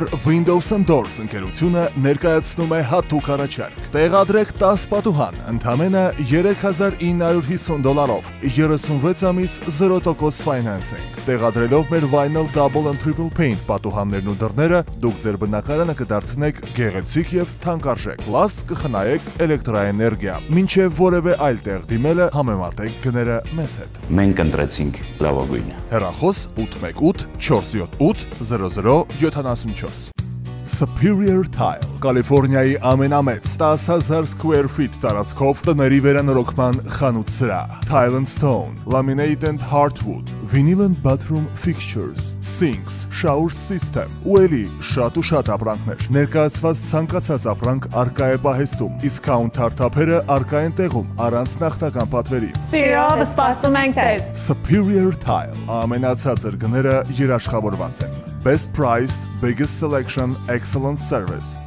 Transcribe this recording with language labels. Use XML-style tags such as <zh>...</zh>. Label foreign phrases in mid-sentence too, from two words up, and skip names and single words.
<hy>Windows & Doors ընկերությունը ներկայացնում է հատուկ առաջարկ։ Տեղադրեք 10 պատուհան, ընդամենը $3,950, 36 ամիս 0% financing։ Տեղադրելով մեր</hy> <en>Vinyl Double and Triple Paint</en> <hy>պատուհաններն ու դռները, դուք ձեր բնակարանը կդարձնեք գեղեցիկ եւ թանկարժեք։ Պլաս կխնայեք էլեկտրաէներգիա։ Մինչև որևէ այլ տեղ դիմելը համեմատեք գները մեզ հետ։ Մենք ընտրեցինք լավագույնը։ Հեռախոս 818 478 0074 Superior Tile, Կալիֆոռնիայի ամենամեծ 10,000</hy> <en>square feet</en> <hy>տարածքով տների վերանորոգման խանութ սրահ,</hy> <en>Tile and Stone, Laminated Hardwood, Vinyl and Bathroom Fixtures, Sinks, Shower System,</en> <hy>ու էլի շատ ապրանքներ։ Ներկայացված ցանկացած ապրանք արկա է պահեստում, իսկ քաունթարթափերը արկա են տեղում, առանց նախնական պատվերի։ Սիրով սպասում ենք ձեզ։</hy> <en>Superior Tile,</en> <hy>ամենացածր գները երաշխավորված են։</hy> <en>Best price, biggest selection, excellent service.</en>